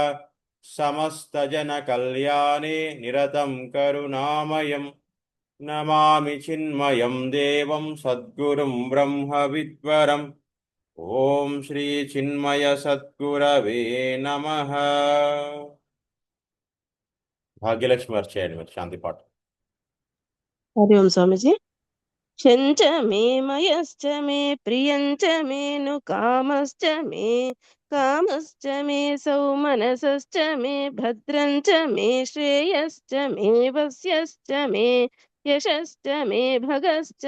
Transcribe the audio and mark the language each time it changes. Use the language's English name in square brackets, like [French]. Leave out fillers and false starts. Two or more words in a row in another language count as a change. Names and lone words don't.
[Sanskrit] समस्तजनकल्याणे निरतं करुणामयं नमामि चिन्मयं देवं सद्गुरुं ब्रह्मविद्वरम्। ओम श्री चिन्मय सद्गुरवे नमः। [Telugu] भाग्यलक्ष्मी अर्चयंడి మరి శాంతి పాట। [Sanskrit] हरि ओम स्वामीजी। शञ्च मे मयश्च मे प्रियञ्च मे नु कामश्च मे सौमनसश्च मे भद्रञ्च मे श्रेयश्च मे वस्यश्च मे यशश्च मे भगश्च